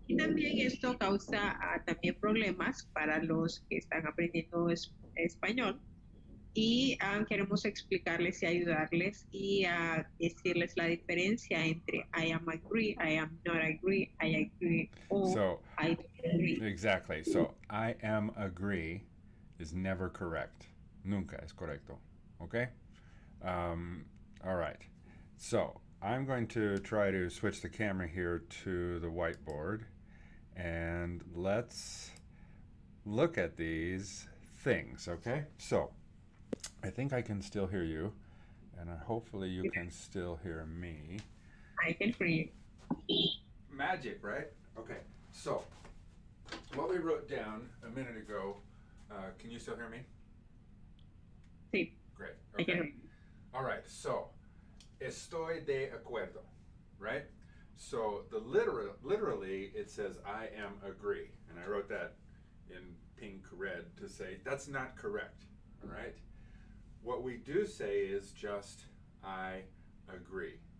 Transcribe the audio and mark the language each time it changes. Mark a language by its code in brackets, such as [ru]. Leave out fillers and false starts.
[es] Y también esto causa también problemas para los que están aprendiendo español y queremos explicarles y ayudarles y decirles la diferencia entre [en] I am agree, I am not agree, I agree [es] o [en] So, I don't agree. exactly. So, I am agree is never correct. [es] Nunca es correcto. [en] Okay? All right. So I'm going to try to switch the camera here to the whiteboard, and let's look at these things, okay? So I think I can still hear you, and hopefully you can still hear me. I can free. Magic, right? Okay. So what we wrote down a minute ago, can you still hear me? [es] Sí, [en] Great. I can Okay. free. All right. [es] So estoy de acuerdo, right? [en] So the literally it says I am agree, and I wrote that in pink red to say that's not correct. All right. What we do say is just I agree.